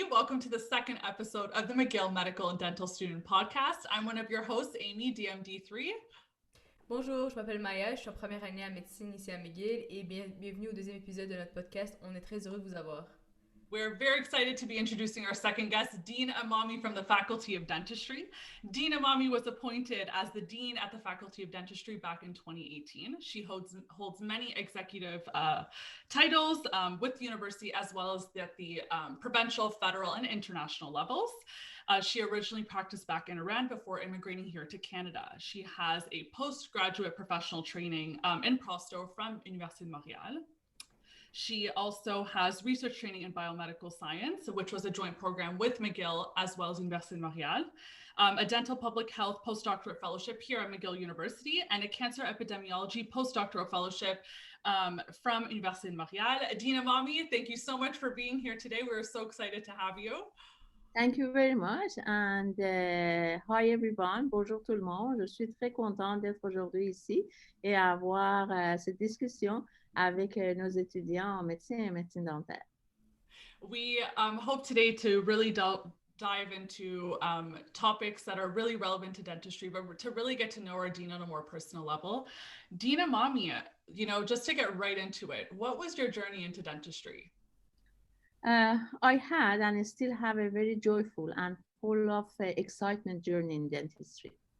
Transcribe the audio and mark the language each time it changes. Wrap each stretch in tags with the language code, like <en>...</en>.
<en>welcome to the second episode of the McGill Medical and Dental Student Podcast. I'm one of your hosts, Amy, DMD3.</en> <fr>Bonjour, je m'appelle Maya, je suis en première année en médecine ici à McGill et bienvenue au deuxième épisode de notre podcast. On est très heureux de vous avoir.</fr> <en>We're very excited to be introducing our second guest, Dean Emami from the Faculty of Dentistry. Dean Emami was appointed as the Dean at the Faculty of Dentistry back in 2018. She holds many executive titles with the university, as well as at the provincial, federal, and international levels. She originally practiced back in Iran before immigrating here to Canada. She has a postgraduate professional training in Prosto from Université de Montreal. She also has research training in biomedical science, which was a joint program with McGill as well as Université de Montreal, a dental public health postdoctorate fellowship here at McGill University, and a cancer epidemiology postdoctoral fellowship from Université de Montreal. Dean Emami, thank you so much for being here today. We're so excited to have you. Thank you very much. And hi everyone.</en> <fr>Bonjour tout le monde. Je suis très contente d'être aujourd'hui ici et avoir cette discussion avec nos étudiants en médecine et médecine dentaire.</fr> <en>We hope today to really dive into topics that are really relevant to dentistry, but to really get to know our Dean on a more personal level. Dean Emami, just to get right into it, what was your journey into dentistry? I had and still have a very joyful and full of excitement journey in dentistry.</en>